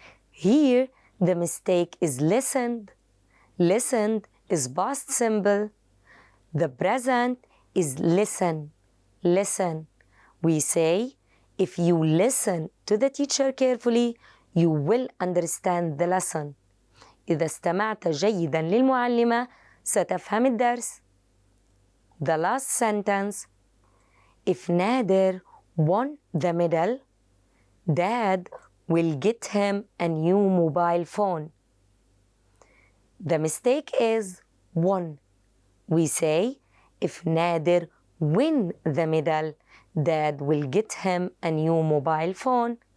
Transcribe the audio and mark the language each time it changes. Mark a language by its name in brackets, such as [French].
[English] Here, the mistake is listened. Listened is past simple. The present is listen. Listen. We say, if you listen to the teacher carefully, you will understand the lesson. [Arabic] إذا استمعت جيدا للمعلمة ستفهم الدرس. [English] The last sentence. If Nader won the medal, Dad will get him a new mobile phone. The mistake is won. We say, if Nader win the medal, Dad will get him a new mobile phone.